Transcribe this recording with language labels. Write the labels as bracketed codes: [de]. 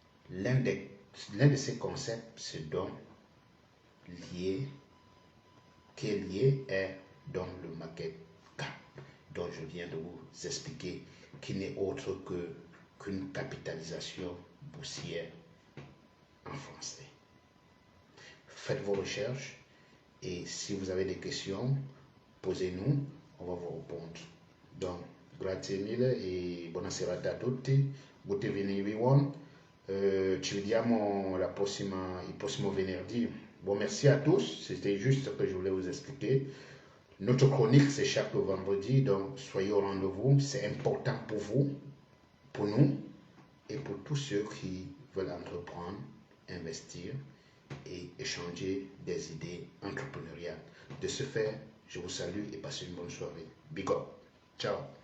[fr] L'un de ces concepts, c'est donc qui est lié est donc le market cap, dont je viens de vous expliquer, qui n'est autre qu'une capitalisation boursière en français. Faites vos recherches et si vous avez des questions, posez-nous, on va vous répondre. [it] Donc, grazie mille e buona serata a tutti. [en] Good evening everyone. [it] Ci vediamo il prossimo venerdì. [fr] Bon, merci à tous. C'était juste ce que je voulais vous expliquer. Notre chronique, c'est chaque vendredi, donc soyez au rendez-vous. C'est important pour vous, pour nous et pour tous ceux qui veulent entreprendre, investir et échanger des idées entrepreneuriales. De ce fait, je vous salue et passez une bonne soirée. [en] Big up. [fr] Ciao.